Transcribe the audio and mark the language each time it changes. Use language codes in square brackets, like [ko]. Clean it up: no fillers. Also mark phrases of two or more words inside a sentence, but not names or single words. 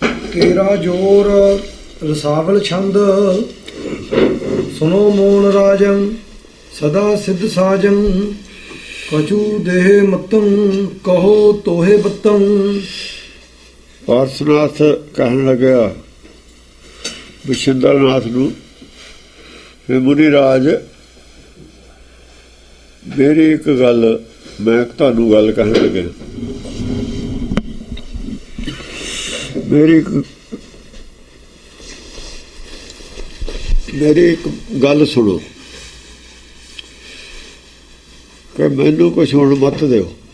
[pa] केरा जोर रसावल छंद सुनो मोन राजन सदा सिद्ध साजन कछु देह मतम कहो तोहे बतम। ਪਾਰਸਨਾਥ ਕਹਿਣ ਲੱਗਿਆ ਵਿਸ਼ਿੰਦਰਨਾਥ ਨੂੰ, ਫਿਰ ਮੁਨੀ ਰਾਜ ਮੇਰੀ ਇੱਕ ਗੱਲ, ਮੈਂ ਤੁਹਾਨੂੰ ਗੱਲ ਕਹਿਣ ਲੱਗਿਆ, ਮੇਰੀ ਇੱਕ ਗੱਲ ਸੁਣੋ ਕਿ ਮੈਨੂੰ ਕੁਛ ਹੁਣ ਮੱਤ ਦਿਓ।